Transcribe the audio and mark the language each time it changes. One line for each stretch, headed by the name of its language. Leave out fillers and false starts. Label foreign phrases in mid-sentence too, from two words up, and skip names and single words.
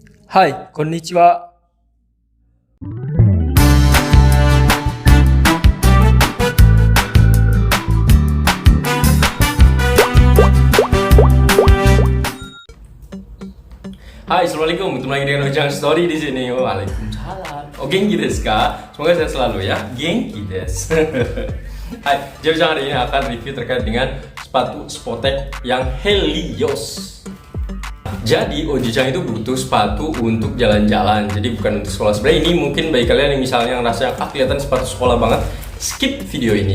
Japanese: はい、こんにちは。
Indonesian: Hai, assalamualaikum. Ketemu lagi dengan Ujang Story di sini. Waalaikumsalam. Oh,
Japanese: 元気ですか?
Indonesian: Semoga sehat selalu ya.
Japanese: 元気です.
Indonesian: Hai, jadi Ujang hari ini akan review terkait dengan sepatu Spotek yang Helios. Jadi Ojicang itu butuh sepatu untuk jalan-jalan, jadi bukan untuk sekolah. Sebenarnya ini mungkin bagi kalian yang misalnya ngerasa kelihatan sepatu sekolah banget, skip video ini.